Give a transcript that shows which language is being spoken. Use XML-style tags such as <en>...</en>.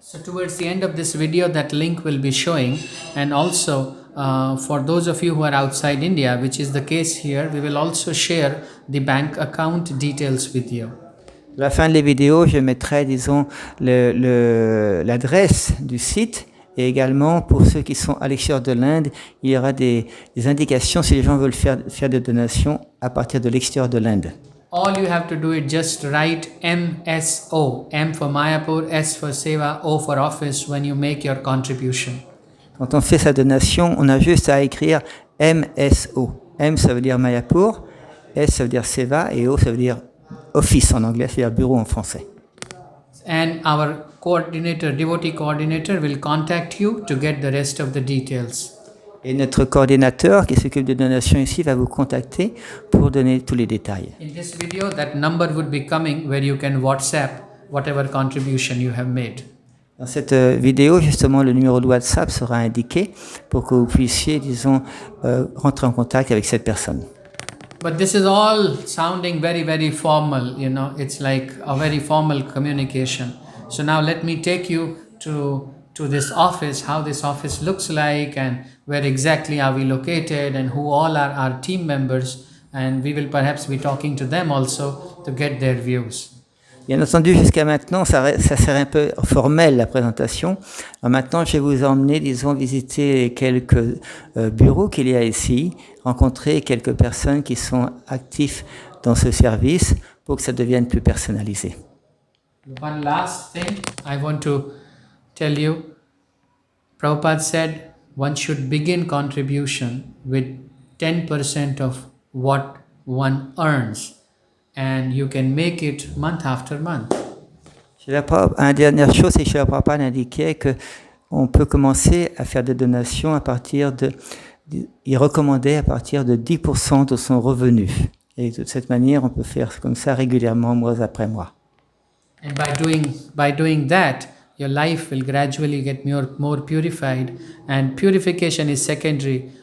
<en>So towards the end of this video, that link will be showing, and also for those of you who are outside India, which is the case here, we will also share the bank account details with you.</en> <fr>À la fin de la vidéo, je mettrai, disons, l'adresse du site et également pour ceux qui sont à l'extérieur de l'Inde, il y aura des indications si les gens veulent faire des donations à partir de l'extérieur de l'Inde.</fr> <en>All you have to do is just write MSO, M for Mayapur, S for Seva, O for Office when you make your contribution.</en> <fr>Quand on fait sa donation, on a juste à écrire MSO. M ça veut dire Mayapur, S ça veut dire Seva et O ça veut dire Office en anglais, c'est-à-dire bureau en français.</fr> <en>And our coordinator, devotee coordinator, will contact you to get the rest of the details.</en> <fr>Et notre coordinateur qui s'occupe des donations ici va vous contacter pour donner tous les détails.</fr> <en>In this video, that number would be coming where you can WhatsApp whatever contribution you have made.</en> <fr>Dans cette vidéo, justement, le numéro de WhatsApp sera indiqué pour que vous puissiez, disons, rentrer en contact avec cette personne.</fr> <en>But this is all sounding very, very formal, you know, it's like a very formal communication. So now let me take you to this office, how this office looks like and where exactly are we located and who all are our team members, and we will perhaps be talking to them also to get their views.</en> <fr>Bien entendu, jusqu'à maintenant, ça serait un peu formel la présentation. Alors maintenant, je vais vous emmener, disons, visiter quelques bureaux qu'il y a ici, rencontrer quelques personnes qui sont actifs dans ce service pour que ça devienne plus personnalisé.</fr> <en>One last thing I want to tell you. Prabhupada said one should begin contribution with 10% of what one earns, and you can make it month after month.</en> <fr>Une dernière chose, c'est que Srila Prabhupada indiquait qu'on peut commencer à faire des donations à partir il recommandait à partir de 10% de son revenu. Et de cette manière, on peut faire comme ça régulièrement, mois après mois.</fr> <en>And by doing that, your life will gradually get more purified, and purification is secondary.</en>